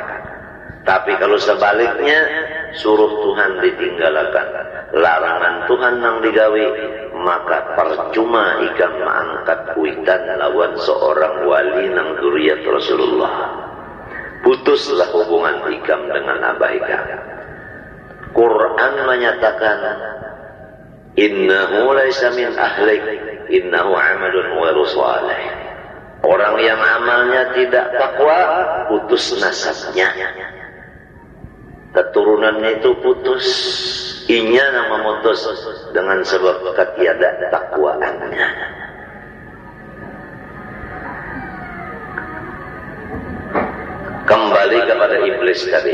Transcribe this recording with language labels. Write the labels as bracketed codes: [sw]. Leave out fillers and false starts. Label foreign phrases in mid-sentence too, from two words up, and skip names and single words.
[bjn] Tapi kalau sebaliknya, suruh Tuhan ditinggalkan, larangan Tuhan nang digawe, maka percuma ikam mengangkat kuitan lawan seorang wali nang dzurriyyat Rasulullah. Putuslah hubungan ikam dengan abah ikam. [id] Quran menyatakan, [ar] إنه ليس من أهلك إنه عمل غير صالح. [id] Orang yang amalnya tidak takwa, putus nasabnya. Keturunannya itu putus. [bjn] Inya yang memutus dengan sebab ketiada takwaannya. [id] Kembali kepada iblis tadi.